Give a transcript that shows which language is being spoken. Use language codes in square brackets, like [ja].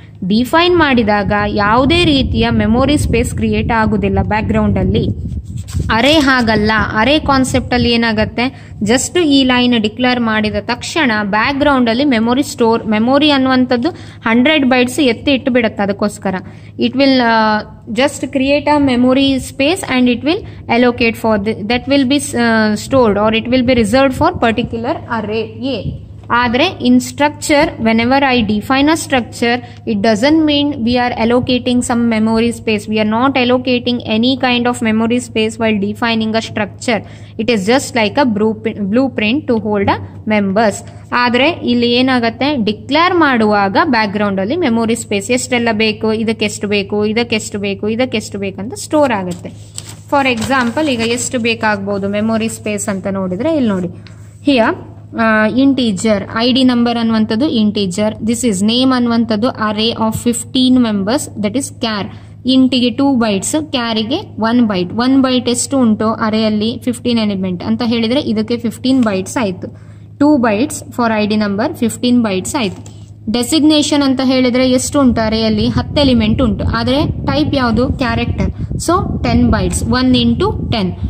[kn] Define ಮಾಡಿದಾಗ ಯಾವುದೇ ರೀತಿಯ ಮೆಮೊರಿ ಸ್ಪೇಸ್ ಕ್ರಿಯೇಟ್ ಆಗುದಿಲ್ಲ ಬ್ಯಾಕ್ ಗ್ರೌಂಡ್ ಅಲ್ಲಿ. ಅರೆ ಹಾಗಲ್ಲ, ಅರೆ ಕಾನ್ಸೆಪ್ಟ್ ಅಲ್ಲಿ ಏನಾಗುತ್ತೆ, ಜಸ್ಟ್ ಈ ಲೈನ್ ಡಿಕ್ಲೇರ್ ಮಾಡಿದ ತಕ್ಷಣ ಬ್ಯಾಕ್ ಗ್ರೌಂಡ್ ಅಲ್ಲಿ ಮೆಮೊರಿ ಅನ್ನುವಂಥದ್ದು 100 bytes ಎತ್ತಿ ಇಟ್ಟು ಬಿಡುತ್ತೆ. ಅದಕ್ಕೋಸ್ಕರ [en] It will just create a memory space and it will allocate for that will be stored or it will be reserved for particular array A. Adre in structure, whenever I define a structure, it doesn't mean we are allocating some memory space. We are not allocating any kind of memory space while defining a structure. It is just like a blueprint to hold a members. [kn] ಆದ್ರೆ ಇಲ್ಲಿ ಏನಾಗುತ್ತೆ, declare ಮಾಡುವಾಗ back ground ಅಲ್ಲಿ memory space ಎಷ್ಟೆಲ್ಲ ಬೇಕು, ಇದಕ್ಕೆಷ್ಟು ಬೇಕು, ಇದಕ್ಕೆಷ್ಟು ಬೇಕು, ಇದಕ್ಕೆಷ್ಟು ಬೇಕಂತ ಸ್ಟೋರ್ ಆಗುತ್ತೆ. ಫಾರ್ ಎಕ್ಸಾಂಪಲ್, ಈಗ ಎಷ್ಟು ಬೇಕಾಗಬಹುದು ಮೆಮೊರಿ ಸ್ಪೇಸ್ ಅಂತ ನೋಡಿದ್ರೆ ಇಲ್ಲಿ ನೋಡಿ, ಹಿಯರ್ ಇಂಟೀಜರ್ ಐಡಿ ನಂಬರ್ ಅನ್ನುವಂಥದ್ದು ಇಂಟೀಜರ್. [en] This is name ಅನ್ನುವಂಥದ್ದು array of 15 members, that is char. [kn] ಇಂಟಿಗೆ 2 bytes, ಕ್ಯಾರಿಗೆ 1 byte. 1 byte ಎಷ್ಟು ಉಂಟು ಅರೇಯಲ್ಲಿ, 15 ಎಲಿಮೆಂಟ್ ಅಂತ ಹೇಳಿದ್ರೆ ಇದಕ್ಕೆ 15 bytes ಆಯ್ತು. 2 bytes for ID number, 15 bytes ಆಯ್ತು. ಡೆಸಿಗ್ನೇಷನ್ ಅಂತ ಹೇಳಿದ್ರೆ ಎಷ್ಟು ಉಂಟು ಅರೇಯಲ್ಲಿ, 10 ಎಲಿಮೆಂಟ್ ಉಂಟು. ಆದ್ರೆ ಟೈಪ್ ಯಾವುದು, ಕ್ಯಾರೆಕ್ಟರ್. So 10 bytes, 1 into 10.